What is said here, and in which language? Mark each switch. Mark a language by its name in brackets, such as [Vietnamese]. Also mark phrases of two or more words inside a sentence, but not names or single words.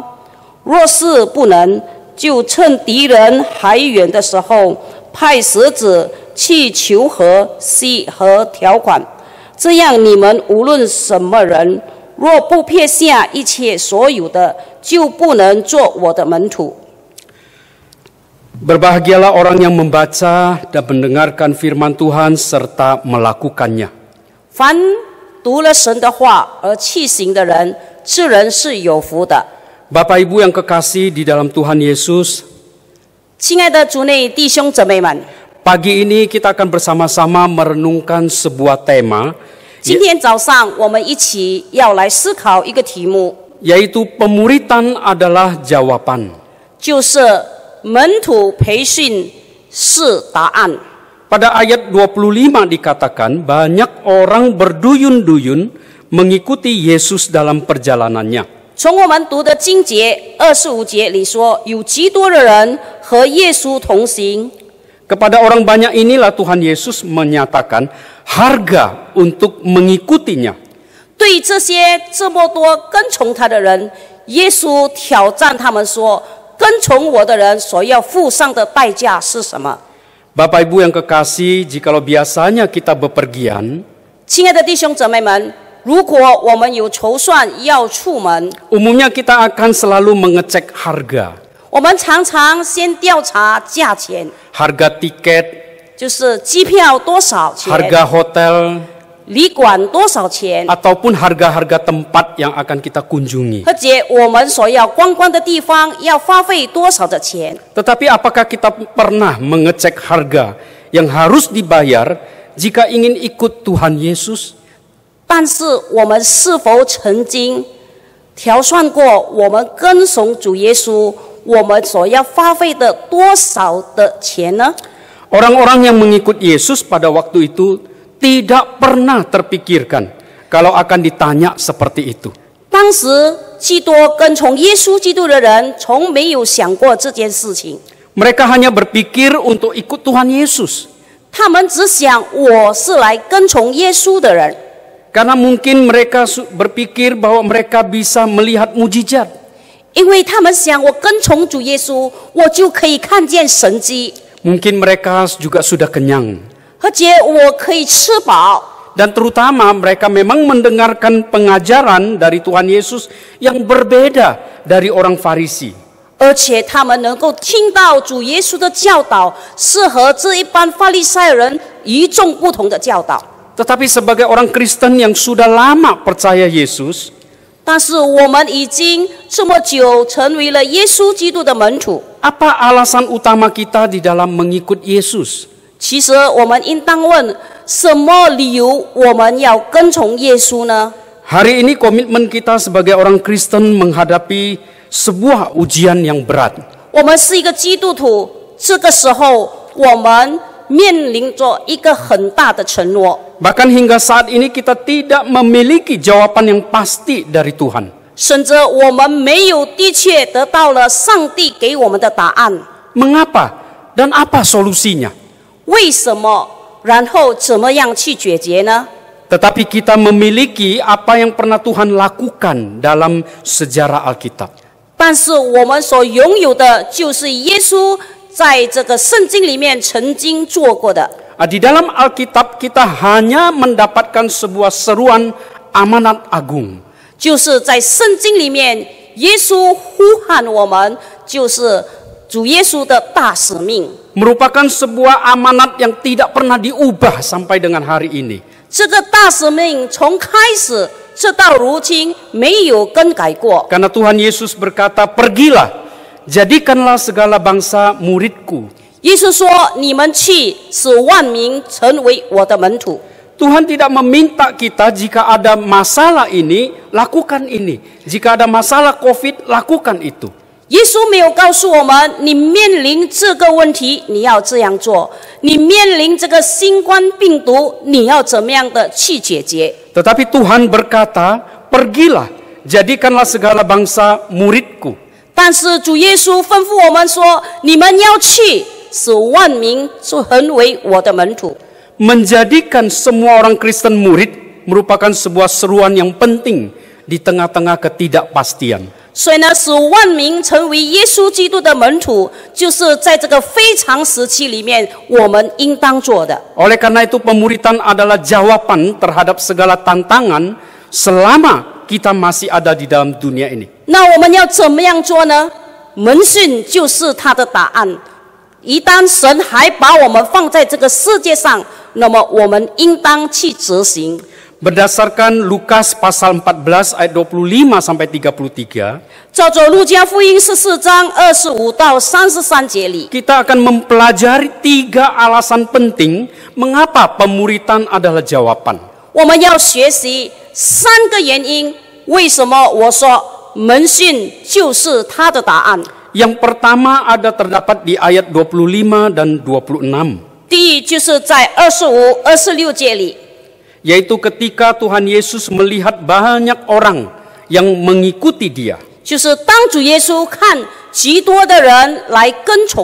[Chinese] 若是不能，就趁敌人还远的时候，派使者去求和契和条款。这样你们无论什么人，若不撇下一切所有的，就不能做我的门徒。 [Indonesian] Berbahagialah orang yang membaca dan mendengarkan firman Tuhan serta melakukannya. [Chinese] 凡读了神的话而弃行的人，这人是有福的。 [Indonesian] Bapak Ibu yang kekasih di dalam Tuhan Yesus, [Chinese] 亲爱的主内弟兄姊妹们， [Indonesian] pagi ini kita akan bersama-sama merenungkan sebuah tema, [Chinese] 今天早上我们一起要来思考一个题目， [Indonesian] yaitu pemuritan adalah jawaban. [Chinese] 就是门徒培训是答案。 [Indonesian] Pada ayat 25 dikatakan banyak orang berduyun-duyun mengikuti Yesus dalam perjalanannya. [Chinese] 从我们读的经节25节里说，有极多的人和耶稣同行。 [Indonesian] Kepada orang banyak inilah Tuhan Yesus menyatakan harga untuk mengikutinya. [Chinese] 对对这些这么多跟从他的人，耶稣挑战他们说，跟从我的人所要付上的代价是什么？ [Indonesian] Bapak Ibu yang kekasih, jikalau biasanya kita bepergian, [Chinese] 亲爱的弟兄姊妹们，如果我们有筹算要出门， [Indonesian] umumnya kita akan selalu mengecek harga. [Chinese] 我们常常先调查价钱， [Indonesian] Harga tiket, [Chinese] 就是机票多少钱， [Indonesian] harga hotel, [Chinese] 旅馆多少钱， [Indonesian] ataupun harga-harga tempat yang akan kita kunjungi. [Chinese] 或者我们所要观光的地方要花费多少的钱。 [Indonesian] Tetapi apakah kita pernah mengecek harga yang harus dibayar jika ingin ikut Tuhan Yesus? [Chinese] 但是我们是否曾经调算过我们跟从主耶稣，我们所要花费的多少的钱呢？ [Indonesian] Orang-orang yang mengikut Yesus pada waktu itu tidak pernah terpikirkan kalau akan ditanya seperti itu. [Chinese] 当时基督跟从耶稣基督的人从没有想过这件事情， [Indonesian] Mereka hanya berpikir untuk ikut Tuhan Yesus. [Chinese] 他们只想我是来跟从耶稣的人， [Indonesian] Karena mungkin mereka berpikir bahwa mereka bisa melihat mujizat. [Chinese] 因为他们想我跟从主耶稣，我就可以看见神迹， [Indonesian] Mungkin mereka juga sudah kenyang. [Chinese] 而且我可以吃饱。 [Indonesian] Dan terutama mereka memang mendengarkan pengajaran dari Tuhan Yesus yang berbeda dari orang Farisi. [Chinese] 而且他们能够听到主耶稣的教导，是和这一般法利赛人与众不同的教导。 [Indonesian] Tetapi sebagai orang Kristen yang sudah lama percaya Yesus, [Chinese] 但是我们已经这么久成为了耶稣基督的门徒， [Indonesian] apa alasan utama kita di dalam mengikut Yesus? [Chinese] 其实我们应当问：什么理由我们要跟从耶稣呢？ [Indonesian] Hari ini komitmen kita sebagai orang Kristen menghadapi sebuah ujian yang berat. [Chinese] 我们是一个基督徒，这个时候我们面临着一个很大的承诺。 [Indonesian] Bahkan hingga saat ini kita tidak memiliki jawaban yang pasti dari Tuhan. [Chinese] 甚至我们没有的确得到了上帝给我们的答案。 [Indonesian] Mengapa dan apa solusinya? [Chinese] 为什么？然后怎么样去解决呢？ [Indonesian] Tetapi kita memiliki apa yang pernah Tuhan lakukan dalam sejarah Alkitab. [Chinese] 但是我们所拥有的就是耶稣在这个圣经里面曾经做过的。 [Indonesian] Di dalam Alkitab kita hanya mendapatkan sebuah seruan amanat agung. [Chinese] 就是在圣经里面，耶稣呼喊我们，就是主耶稣的大使命。 [Indonesian] Merupakan sebuah amanat yang tidak pernah diubah sampai dengan hari ini. [Chinese] 这个大使命从开始直到如今没有更改过。 [Indonesian] Karena Tuhan Yesus berkata, pergilah, jadikanlah segala bangsa muridku. [Chinese] 耶稣说：“你们去，使万民成为我的门徒。” [Indonesian] Tuhan tidak meminta kita jika ada masalah ini, lakukan ini. Jika ada masalah COVID, lakukan itu. [Chinese] 耶稣没有告诉我们，你面临这个问题，你要这样做；你面临这个新冠病毒，你要怎么样的去解决。 [Indonesian] Tetapi Tuhan berkata, pergilah, jadikanlah segala bangsa muridku. [Chinese] 但是主耶稣吩咐我们说：“你们要去，使万民成为我的门徒。” [Indonesian] Menjadikan semua orang Kristen murid merupakan sebuah seruan yang penting di tengah-tengah ketidakpastian. [Chinese] 所以呢，使万民成为耶稣基督的门徒，就是在这个非常时期里面，我们应当做的。 [Indonesian] Oleh karena itu pemuritan adalah jawaban terhadap segala tantangan selama kita masih ada di dalam dunia ini. [Chinese] 那我们要怎么样做呢？门训就是他的答案。一旦神还把我们放在这个世界上，那么我们应当去执行。 [Indonesian] Berdasarkan Lukas pasal 14 ayat 25 sampai 33, [Chinese] 照着路加福音14章25到33节里， [Indonesian] kita akan mempelajari 3 alasan penting mengapa pemuritan adalah jawaban. [Chinese] 我们要学习3个原因，为什么我说门训就是他的答案。 [Indonesian] Yang pertama ada terdapat di ayat 25 dan 26. [Chinese] 第一就是在25、26节里， [Indonesian] Yaitu ketika Tuhan Yesus melihat banyak orang yang mengikuti dia. [Chinese] 就是当主耶稣看极多的人来跟从他。